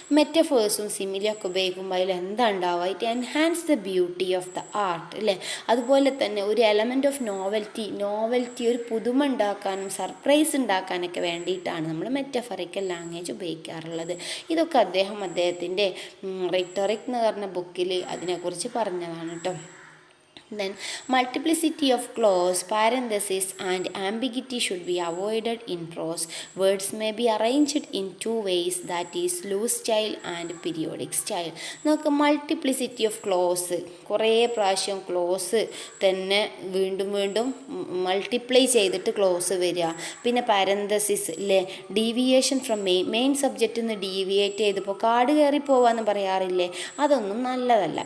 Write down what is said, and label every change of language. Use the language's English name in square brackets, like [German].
[Malayalam] മെറ്റഫേഴ്സും സിമിലിയൊക്കെ ഉപയോഗിക്കുമ്പോൾ അതിൽ എന്താ ഉണ്ടാവുക? [English] it enhance the beauty of the art [Malayalam] അല്ലേ. അതുപോലെ തന്നെ ഒരു എലമെൻറ്റ് ഓഫ് നോവൽറ്റി ഒരു പുതുമ ഉണ്ടാക്കാനും സർപ്രൈസ് ഉണ്ടാക്കാനൊക്കെ വേണ്ടിയിട്ടാണ് നമ്മൾ മെറ്റഫറിക്കൽ ലാംഗ്വേജ് ഉപയോഗിക്കാറുള്ളത്. ഇതൊക്കെ അദ്ദേഹത്തിൻ്റെ റിട്ടോറിക് എന്ന് പറഞ്ഞ ബുക്കിൽ അതിനെക്കുറിച്ച് പറഞ്ഞതാണ് കേട്ടോ. [English] Then multiplicity of clause, parenthesis and ambiguity should be avoided in prose. Words may be arranged in two ways, that is loose style and periodic style. [Malayalam] നമുക്ക് മൾട്ടിപ്ലിസിറ്റി ഓഫ് ക്ലോസ്, കുറേ പ്രാവശ്യം ക്ലോസ് തന്നെ വീണ്ടും വീണ്ടും മൾട്ടിപ്ലൈ ചെയ്തിട്ട് close വരിക. പിന്നെ parenthesis അല്ലേ, ഡീവിയേഷൻ ഫ്രം മെയിൻ സബ്ജക്റ്റിൽ നിന്ന് ഡീവിയേറ്റ് ചെയ്തപ്പോൾ കാട് കയറി പോവാന്ന് പറയാറില്ലേ, അതൊന്നും നല്ലതല്ല.